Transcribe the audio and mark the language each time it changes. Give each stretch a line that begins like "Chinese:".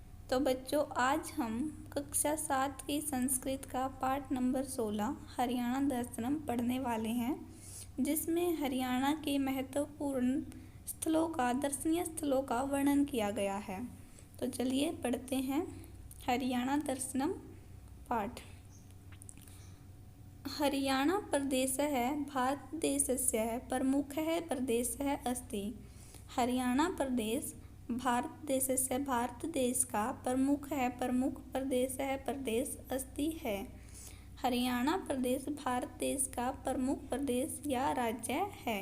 Hindi: तो बच्चों, आज हम कक्षा 7 की संस्कृत का पाठ नंबर 16 हरियाणा दर्शनम पढ़ने वाले हैं, जिसमें हरियाणा के महत्वपूर्ण स्थलों का दर्शनीय स्थलों का वर्णन किया गया है। तो चलिए पढ़ते हैं हरियाणा दर्शनम पाठ।
Sanskrit: हरियाणा प्रदेशः भारतदेशस्य प्रमुखः प्रदेशः अस्ति।
Hindi: हरियाणा प्रदेश भारत देश का प्रमुख प्रदेश अस्ति है। हरियाणा प्रदेश भारत देश का प्रमुख प्रदेश या राज्य है।